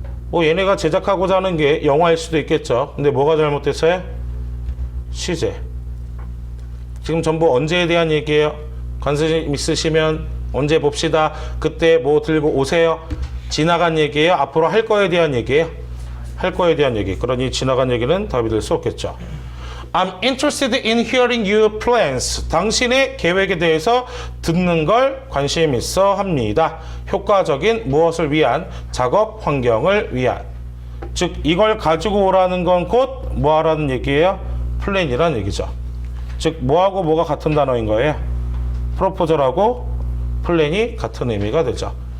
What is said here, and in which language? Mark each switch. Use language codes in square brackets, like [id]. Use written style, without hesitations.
[ko] 뭐 얘네가 제작하고자 하는 게 영화일 수도 있겠죠. 근데 뭐가 잘못됐어요? 시제. 지금 전부 언제에 대한 얘기예요? 관심 있으시면 언제 봅시다. 그때 뭐 들고 오세요. 지나간 얘기예요? 앞으로 할 거에 대한 얘기예요? 할 거에 대한 얘기. 그러니 지나간 얘기는 답이 될 수 없겠죠. [en] I'm interested in hearing your plans. [ko] 당신의 계획에 대해서 듣는 걸 관심 있어 합니다. 효과적인 무엇을 위한? 작업 환경을 위한. 즉 이걸 가지고 오라는 건 곧 뭐 하라는 얘기예요? 플랜이라는 얘기죠. 즉 뭐하고 뭐가 같은 단어인 거예요? 프로포절하고 플랜이 같은 의미가 되죠.